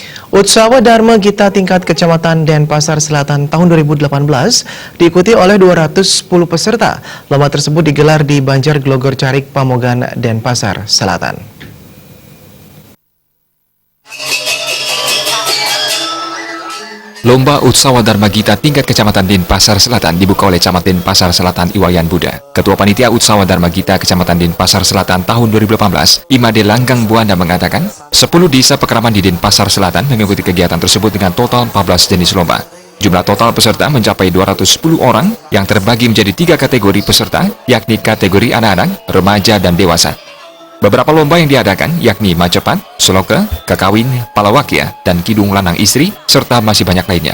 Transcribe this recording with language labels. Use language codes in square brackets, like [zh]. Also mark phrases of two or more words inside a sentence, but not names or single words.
[id] Utsawa Dharma Gita tingkat Kecamatan Denpasar Selatan tahun 2018 diikuti oleh 210 peserta. Lomba tersebut digelar di Banjar Glogor Carik, Pamogan, Denpasar Selatan. Lomba Utsawa Dharma Gita tingkat Kecamatan Denpasar Selatan dibuka oleh Camat Denpasar Selatan Iwayan Buddha. Ketua Panitia Utsawa Dharma Gita Kecamatan Denpasar Selatan tahun 2018, Imade Langgang Buanda mengatakan, 10 desa pekraman di Denpasar Selatan mengikuti kegiatan tersebut dengan total 14 jenis lomba. Jumlah total peserta mencapai 210 orang yang terbagi menjadi 3 kategori peserta, yakni kategori anak-anak, remaja, dan dewasa. Beberapa lomba yang diadakan yakni Macepat, Seloke, Kakawin, Palawakya, dan Kidung Lanang Istri, serta masih banyak lainnya.